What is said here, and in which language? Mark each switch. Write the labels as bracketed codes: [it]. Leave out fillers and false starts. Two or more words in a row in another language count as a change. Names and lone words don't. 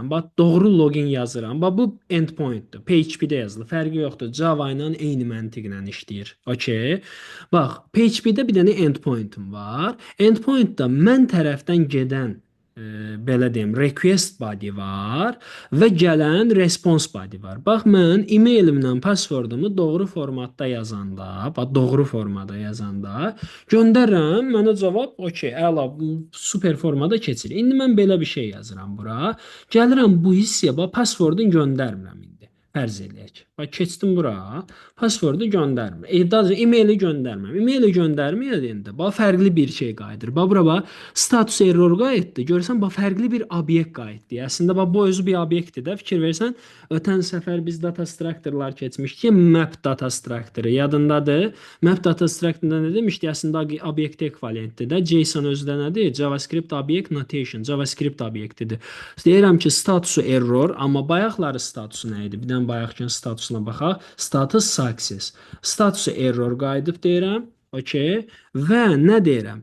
[az] Bax, doğru login yazıram. Bax, bu endpoint-dur. PHP-də yazılır. Fərqi yoxdur. Java ilə eyni məntiqlə işləyir. Okay. Bax, PHP-də bir dənə endpoint-um var. Endpoint-da mən tərəfdən gedən belə deyim, [en] request body [az] var və gələn [en] response body [az] var. Bax mən e-mailimlə passwordumu doğru formatda yazanda, bax doğru formada yazanda göndərirəm, mənə cavab okey, əla, super formada keçir. İndi mən belə bir şey yazıram bura. Gəlirəm bu hissəyə, bax passwordunu göndərmirəm indi. Fərz eləyək. Bax keçdim bura, passwordu göndərmir. Daha e-maili göndərmirəm. E-maili göndərməyəndə bax fərqli bir şey qayıdır. Bax bura bax [en] status error [az] qayıtdı. Görsən bax fərqli bir obyekt qayıtdı. Əslində bax bu özü bir obyektdir də. Fikir versən, ötən səfər biz [en] data structure- [az] lar keçmişdik. [en] Map data structure [az] yadındadır. [en] Map data structure- [az] da nə demişdik? Əslində obyekt ekvivalentdir də. JSON özü də nədir? [en] JavaScript object notation, [az] JavaScript obyektidir. Deyirəm ki, statusu error, amma bayaqları statusu nə idi? Bir dənə bayaqkının statusuna baxaq. [en] Status success. [az] Statusu error qayıdıb deyirəm. Okay. Və nə deyirəm?